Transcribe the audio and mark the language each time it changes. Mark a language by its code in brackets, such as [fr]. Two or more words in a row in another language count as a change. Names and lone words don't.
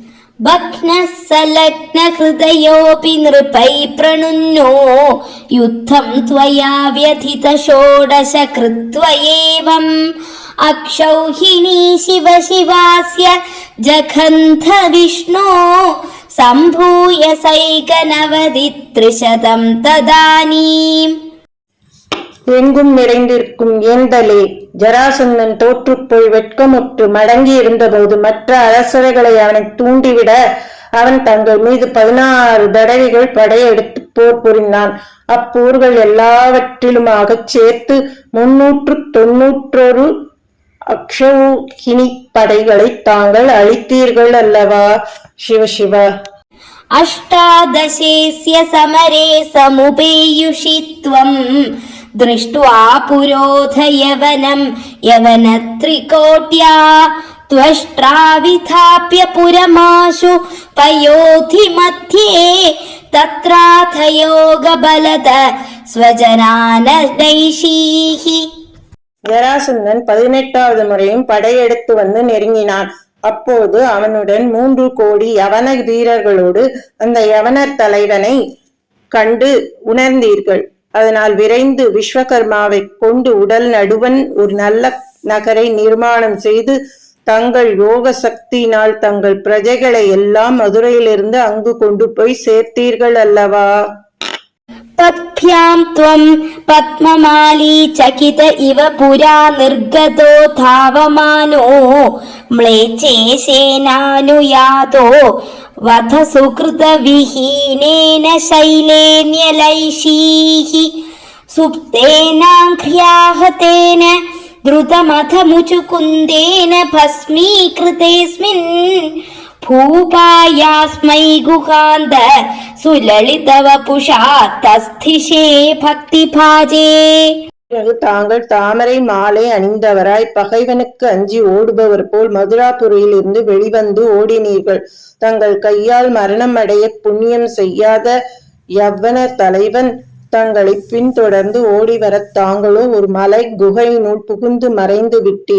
[sa] भग्नः सलग्न हृदयोऽपि नृपै प्रणुन्नो युद्धं त्वया व्यथित षोडश कृत्व एवम् अक्षौहिणी शिव शिवास्य जघन्थ विष्णो सम्भूय सैकनवदित्रिशतं तदानीम्. [ta] எங்கும் நிறைந்திருக்கும் ஏந்தலே, ஜராசந்தன் தோற்றுப்போய் வெட்கமுற்று மடங்கி இருந்தபோது மற்ற அரசர்களை அவனை தூண்டிவிட அவன் தங்கள் மீது 16 தடவைகள் படையெடுத்து போர் புரிந்தான். அப்போர்கள் எல்லாவற்றிலுமாக சேர்த்து 391 அக்ஷௌஹிணி படைகளை தாங்கள் அழித்தீர்கள் அல்லவா? சிவசிவ. [sa] अष्टादशेस्य समरे समुपेयुषित्वम् दृष्ट्वा पुरोध यवनं यवनत्रिकोट्या त्वष्ट्रा विथाप्य पुरमाशु पयोधि मध्ये तत्राथ योगबलद स्वजनानदैषीः. [ta] ஜராசந்தன் 18வது முறையும் படையெடுத்து வந்து நெருங்கினான். அப்போது அவனுடன் 3 கோடி யவன வீரர்களோடு அந்த யவனர் தலைவனை கண்டு உணர்ந்தீர்கள். அதனால் விரைந்து விஸ்வகர்மாவை கொண்டு உடல் நடுவன் ஒரு நல்ல நகரை நிர்மாணம் செய்து தங்கள் யோக சக்தியினால் தங்கள் பிரஜைகளை எல்லாம் மதுரையிலிருந்து அங்கு கொண்டு போய் சேர்த்தீர்கள் அல்லவா? [sa] तत्भ्यां त्वं पद्ममाली चकित इव पुरा निर्गतो धावमानो म्लेच्छेसेनानुयातो वध सुकृत विहीनेन शैलेन्यलैषीः सुप्तेनाङ्घ्र्याहतेन द्रुतमथ मुचुकुन्देन भस्मीकृतेऽस्मिन् भूपायास्मै गुहान्त सुललितवपुषा तस्थिषे भक्तिभाजे. [ta] தாங்கள் தாமரை மாலை அணிந்தவராய் பகைவனுக்கு அஞ்சி ஓடுபவர் போல் மதுராபுரியில் இருந்து வெளிவந்து ஓடினீர்கள். தங்கள் கையால் மரணம் அடைய புண்ணியம் செய்யாத யவ்வன தலைவன் தங்களை பின்தொடர்ந்து ஓடி வர தாங்களோ ஒரு மலை குகையினுள் புகுந்து மறைந்து விட்டீர்.